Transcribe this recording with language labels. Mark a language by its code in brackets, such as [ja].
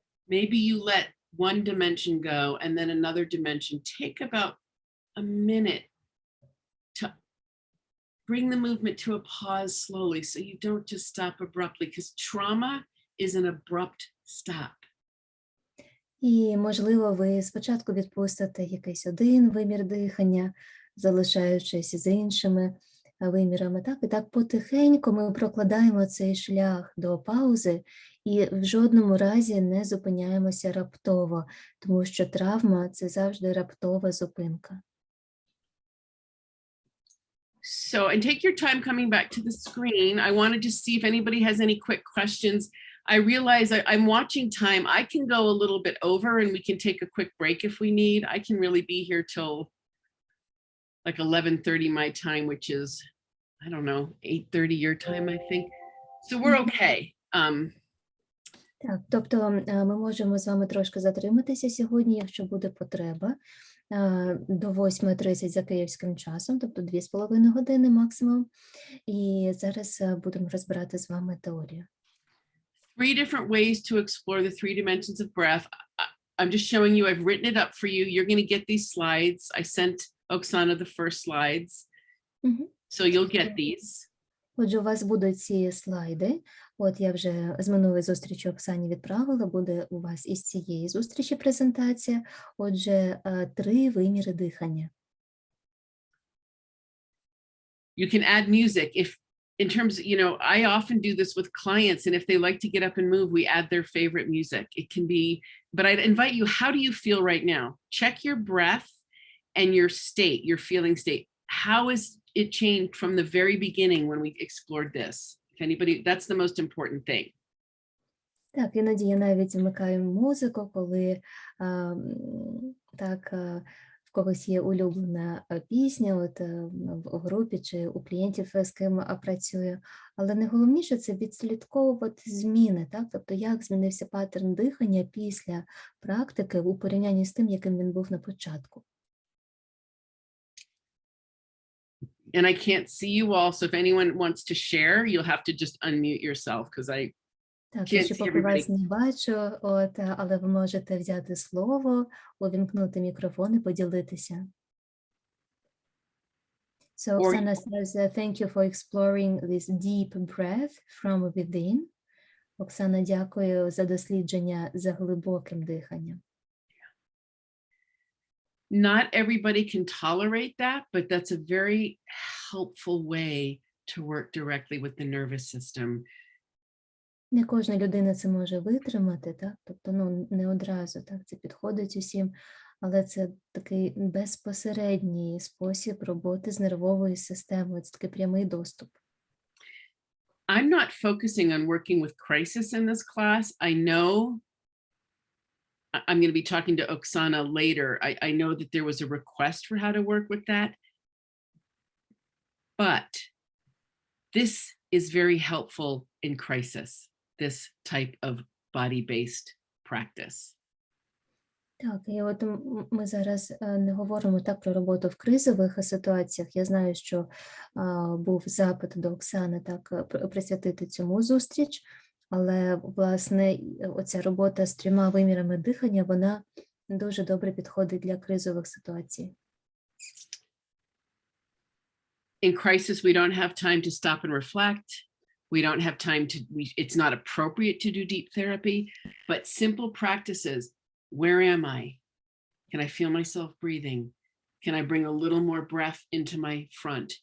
[en] Maybe you let one dimension go and then another dimension. Take about a minute to bring the movement to a pause slowly so you don't just stop abruptly, because trauma is an abrupt stop. [uk] І, можливо, ви спочатку відпустите якийсь один вимір дихання, залишаючись з іншими вимірами. І так потихеньку ми прокладаємо цей шлях до паузи і в жодному разі не зупиняємося раптово, тому що травма – це завжди раптова зупинка. [en] So, and take your time coming back to the screen. I wanted to see if anybody has any quick questions. I realize I'm watching time. I can go a little bit over and we can take a quick break if we need. I can really be here till like 11:30 my time, which is, I don't know, 8:30 your time, I think. So we're okay. [uk] Так, тобто ми можемо з вами трошки затриматися сьогодні, якщо буде потреба, до 8:30 за київським часом, тобто 2,5 години максимум. І зараз будемо розбирати з вами теорію. [en] 3 different ways to explore the 3 dimensions of breath. I'm just showing you, I've written it up for you. You're going to get these slides. I sent Oksana the first slides. So you'll get these. [uk] Отже, у вас будуть ці слайди. От я вже з минулої зустрічі Оксані відправила, буде у вас із цієї зустрічі презентація. Отже, 3 виміри дихання. [en] You can add music if, in terms, you know, I often do this with clients, and if they like to get up and move, we add their favorite music. It can be, but I'd invite you, how do you feel right now? Check your breath and your state, your feeling state. How is it changed from the very beginning when we explored this? If anybody, that's the most important thing. [uk] Так, іноді я навіть вмикаю музику, коли в когось є улюблена пісня, от в групі чи у клієнтів, з ким працюю. Але найголовніше – це відслідковувати зміни, так? Тобто як змінився паттерн дихання після практики у порівнянні з тим, яким він був на початку. [en] And I can't see you all, so if anyone wants to share, you'll have to just unmute yourself, because I [uk] Так, я ще поки вас не бачу, але ви можете взяти слово, увімкнути мікрофон і поділитися. [en] So Oksana says, thank you for exploring this deep breath from within. [uk] Оксана, дякую за дослідження за глибоким диханням. [en] Not everybody can tolerate that, but that's a very helpful way to work directly with the nervous system. [uk] Не кожна людина це може витримати, так? Тобто, не одразу, так, це підходить усім, але це такий безпосередній спосіб роботи з нервовою системою, це такий прямий доступ. [en] I'm not focusing on working with crisis in this class. I know I'm going to be talking to Oksana later. I know that there was a request for how to work with that. But this is very helpful in crisis, this type of body-based practice. [uk] Так, і от ми зараз не говоримо так про роботу в кризових ситуаціях. Я знаю, що був запит до Оксани так присвятити цьому зустріч, але, власне, оця робота з 3 вимірами дихання, вона дуже добре підходить для кризових ситуацій. [en] In crisis, we don't have time to stop and reflect. We don't have time to, it's not appropriate to do deep therapy, but simple practices. Where am I? Can I feel myself breathing? Can I bring a little more breath into my front?